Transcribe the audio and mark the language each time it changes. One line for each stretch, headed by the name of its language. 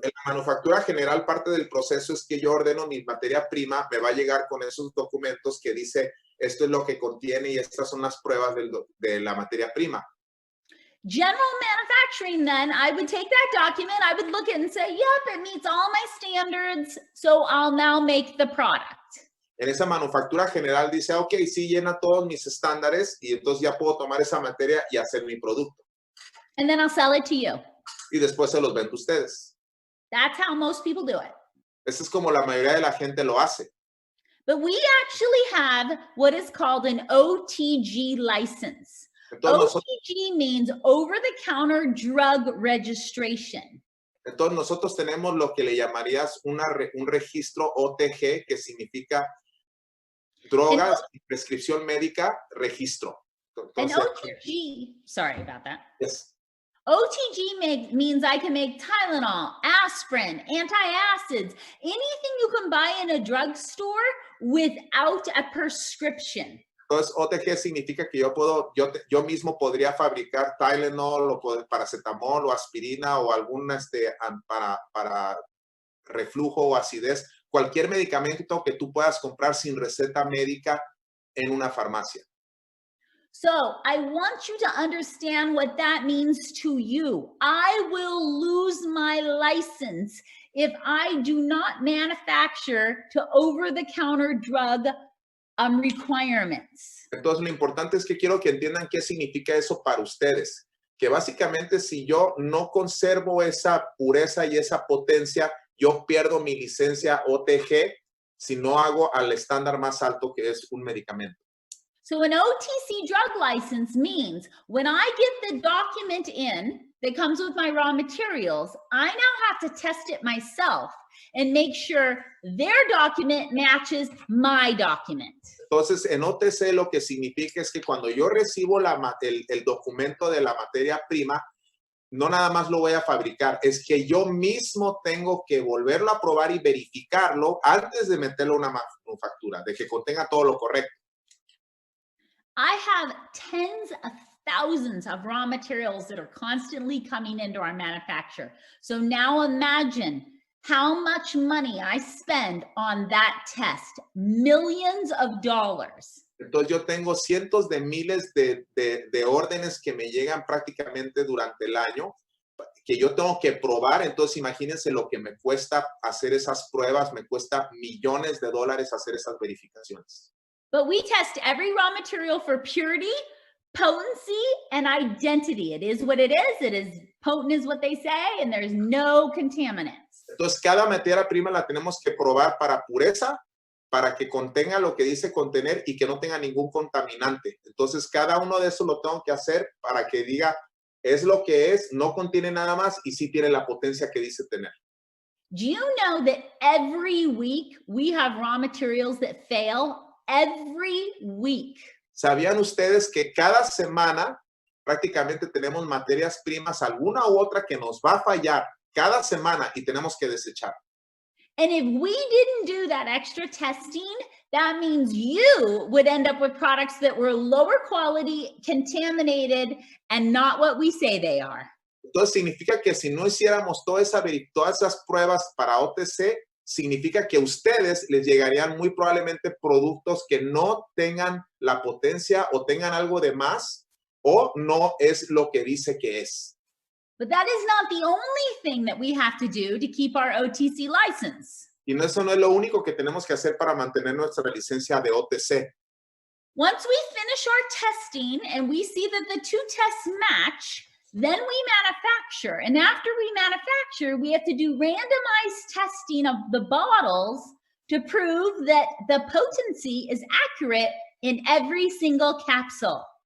Spanish: En la manufactura general, parte del proceso es que yo ordeno mi materia prima, me va a llegar con esos documentos que dice, esto es lo que contiene y estas son las pruebas de la materia prima.
English: General manufacturing, then, I would take that document, I would look at it and say, yep, it meets all my standards, so I'll now make the product.
Spanish: En esa manufactura general dice, ok, sí llena todos mis estándares y entonces ya puedo tomar esa materia y hacer mi producto.
English: And then I'll sell it to you.
Spanish: Y después se los vendo a ustedes.
English: That's how most people do it.
Spanish: Eso es como la mayoría de la gente lo hace.
English: But we actually have what is called an OTG license.
Spanish: Entonces,
English: OTG means over-the-counter drug registration.
Spanish: Entonces nosotros tenemos lo que le llamarías un registro OTG, que significa drogas y prescripción médica, registro. Entonces,
English: OTG, sorry about that. Yes. OTG means I can make Tylenol, aspirin, antacids, anything you can buy in a drugstore without a prescription.
Spanish: Entonces, OTG significa que yo mismo podría fabricar Tylenol o paracetamol o aspirina o algún para reflujo o acidez, cualquier medicamento que tú puedas comprar sin receta médica en una farmacia.
English: So I want you to understand what that means to you. I will lose my license if I do not manufacture to over-the-counter drug requirements.
Spanish: Entonces, lo importante es que quiero que entiendan qué significa eso para ustedes. Que básicamente si yo no conservo esa pureza y esa potencia, yo pierdo mi licencia OTG si no hago al estándar más alto que es un medicamento.
English: So an OTC drug license means when I get the document in that comes with my raw materials, I now have to test it myself and make sure their document matches my document.
Spanish: Entonces, en OTC lo que significa es que cuando yo recibo el documento de la materia prima, no nada más lo voy a fabricar, es que yo mismo tengo que volverlo a probar y verificarlo antes de meterlo a una manufactura, de que contenga todo lo correcto.
English: I have tens of thousands of raw materials that are constantly coming into our manufacture. So now imagine how much money I spend on that test, millions of dollars.
Spanish: Entonces yo tengo cientos de miles de órdenes que me llegan prácticamente durante el año, que yo tengo que probar. Entonces imagínense lo que me cuesta hacer esas pruebas, me cuesta millones de dólares hacer esas verificaciones.
English: But we test every raw material for purity, potency, and identity. It is what it is. It is potent is what they say, and there's no contaminants.
Spanish: Entonces, cada materia prima la tenemos que probar para pureza, para que contenga lo que dice contener y que no tenga ningún contaminante. Entonces, cada uno de esos lo tengo que hacer para que diga, es lo que es, no contiene nada más y sí tiene la potencia que dice tener.
English: Do you know that every week we have raw materials that fail? Every week.
Spanish: ¿Sabían ustedes que cada semana prácticamente tenemos materias primas, alguna u otra que nos va a fallar cada semana y tenemos que desechar?
English: And if we didn't do that extra testing, that means you would end up with products that were lower quality, contaminated, and not what we say they are.
Spanish: Entonces significa que si no hiciéramos todas esas pruebas para OTC, significa que a ustedes les llegarían muy probablemente productos que no tengan la potencia o tengan algo de más o no es lo que dice que es.
English: But that is not the only thing that we have to do to keep our OTC license.
Spanish: Y eso no es lo único que tenemos que hacer para mantener nuestra licencia de OTC.
English: Once we finish our testing and we see that the two tests match, then we manufacture. And after we manufacture, we have to do randomized testing of the bottles to prove that the potency is accurate in every single capsule.